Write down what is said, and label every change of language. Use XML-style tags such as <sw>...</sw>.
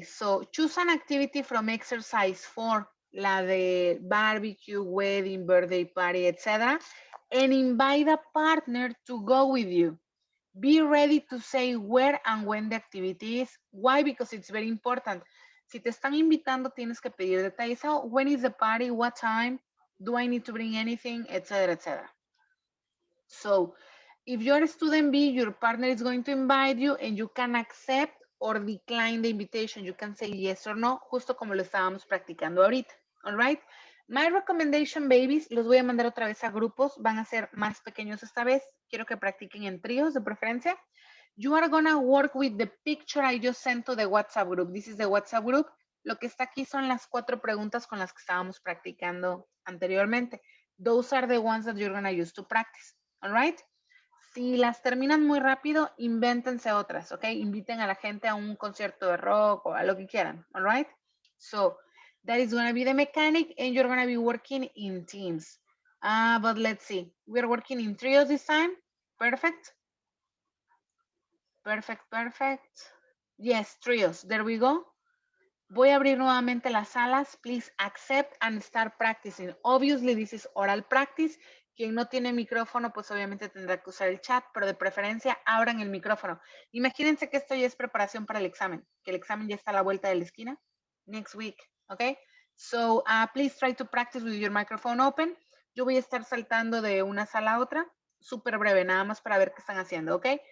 <en>So choose an activity from exercise 4, la de barbecue, wedding, birthday party, etc., and invite a partner to go with you. Be ready to say where and when the activity is. Why? Because it's very important.</en> <es>Si te están invitando, tienes que pedir detalles.</es> <en>Oh, when is the party? What time? Do I need to bring anything? Etc., etc. So if you're student B, your partner is going to invite you and you can accept or decline the invitation. You can say yes or no,</en> <es>justo como lo estábamos practicando ahorita.</es> <en>All right. My recommendation, babies,</en> <es>los voy a mandar otra vez a grupos. Van a ser más pequeños esta vez. Quiero que practiquen en tríos de preferencia.</es> <en>You are gonna work with the picture I just sent to the WhatsApp group. This is the WhatsApp group.</en> <es>Lo que está aquí son las 4 preguntas con las que estábamos practicando anteriormente.</es> <en>Those are the ones that you're gonna use to practice. All right.</en> <es>Si las terminan muy rápido, invéntense otras, ¿ok? Inviten a la gente a un concierto de rock o a lo que quieran, all right?</es> <en>So that is going to be the mechanic and you're going to be working in teams. But let's see. We're working in trios this time. Perfect. Perfect, perfect. Yes, trios. There we go.</en> <es>Voy a abrir nuevamente las salas.</es> <en>Please accept and start practicing. Obviously, this is oral practice.</en> <es>Quien no tiene micrófono, pues obviamente tendrá que usar el chat, pero de preferencia abran el micrófono. Imagínense que esto ya es preparación para el examen, que el examen ya está a la vuelta de la esquina.</es> <en>Next week, ¿ok? So, please try to practice with your microphone open.</en> <es>Yo voy a estar saltando de una sala a otra, súper breve, nada más para ver qué están haciendo, ¿ok?</es>